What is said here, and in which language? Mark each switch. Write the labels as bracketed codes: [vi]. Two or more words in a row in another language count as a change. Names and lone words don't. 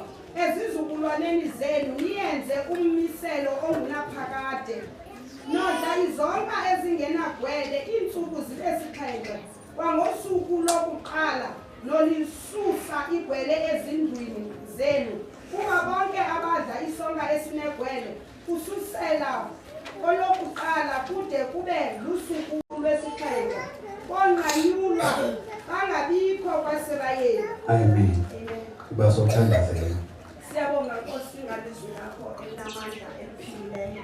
[xh] Ezizukulwaneni zenu niyenze ummiselo ongunaphakade. Nodla izonka ezingenagwele iintsuku zibe 7 kwangosuku lokuqala nolisusa igwele ezindlwini zenu. Kuba bonke abadla isonka esinegwele kusukela olokuqala kude kube lusuku lwesixhenxe bonqanyulwa bangabikho kwasebayeni. Amen. Basothandazela. Siyabonga Nkosi ngalizwi lakho elinamandla eliphilileyo.